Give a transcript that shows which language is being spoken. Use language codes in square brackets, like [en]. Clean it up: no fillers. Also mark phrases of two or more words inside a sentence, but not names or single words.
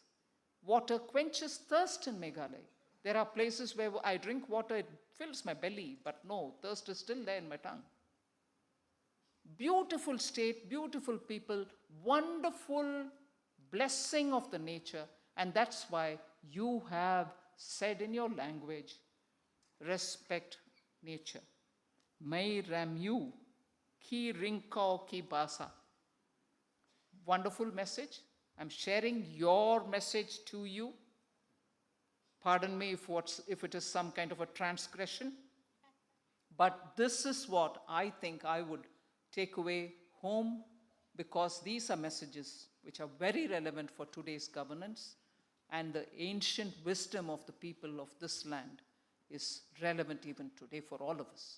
[en] Water quenches thirst in Meghalaya. There are places where I drink water, it fills my belly, but no, thirst is still there in my tongue. Beautiful state, beautiful people, wonderful blessing of the nature, and that's why you have said in your language, respect nature. [kha] Mai Ramu, ki rinkao ki basa. [en] Wonderful message. I'm sharing your message to you. Pardon me if it is some kind of a transgression, but this is what I think I would take away home, because these are messages which are very relevant for today's governance, and the ancient wisdom of the people of this land is relevant even today for all of us.